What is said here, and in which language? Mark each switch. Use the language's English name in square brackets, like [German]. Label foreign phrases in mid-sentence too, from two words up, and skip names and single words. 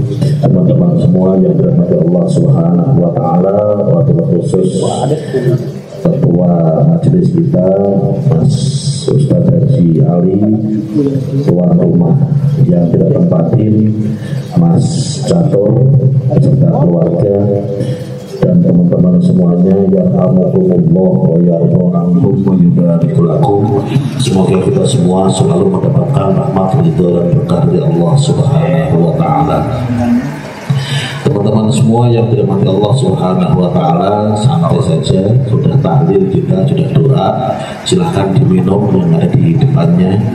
[Indonesian] teman-teman semua yang dirahmati Allah [Arabic] سبحانه وتعالى, وبالخصوص [Indonesian] ketua majelis kita Mas Ustaz Haji Ali, tuan rumah yang kita tempatin Mas Catur beserta keluarga dan teman-teman semuanya, [Arabic] يا رحمة الله ويرحمكم ويبارك لكم. [Indonesian] Semoga kita semua selalu mendapatkan rahmat, ridho dan berkah dari Allah [Arabic] سبحانه وتعالى. [Indonesian] Teman-teman semua yang dirahmati Allah [Arabic] سبحانه وتعالى, [Indonesian] santai saja, sudah tahlil kita, sudah doa, silahkan diminum yang ada di depannya.